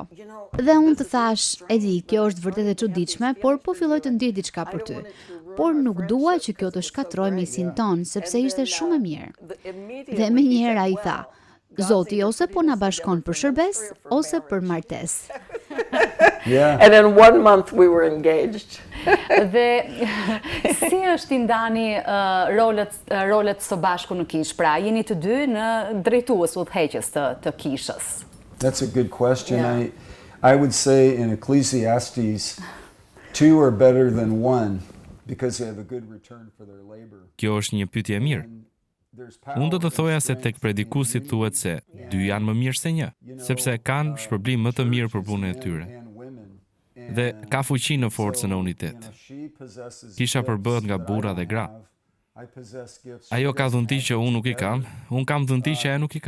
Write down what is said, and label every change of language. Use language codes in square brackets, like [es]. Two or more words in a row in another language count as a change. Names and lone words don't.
[sq] Dhe unë të thash, e di, kjo është vërtet e çuditshme, por po filloj të ndjej diçka për ty. Por nuk dua që kjo të shkatrojë miqësinë tonë, sepse ishte shumë e mirë. Dhe menjëherë ai tha, Zoti ose po na bashkon për shërbes ose për martesë. yeah. [en] And in 1 month we were engaged. [sq] Dhe si është i ndani rolet së bashku në kishë? Pra, jeni të dy në drejtues udhëheqës të kishës. [en] That's a good question. Yeah. I would say in Ecclesiastes, 2 are better than 1 because they have a good return for their labor. [sq] Kjo është një pyetje e mirë. Unë do të thoja se tek predikusit thuhet se 2 janë më mirë se 1, sepse kanë shpërblim më të mirë për punën e tyre. Dhe ka fuqi në forcën e unitet. Kisha përbëhet nga burra dhe gra. Ajo ka dhunti që unë nuk i kam, unë kam dhunti që ajo nuk i ka.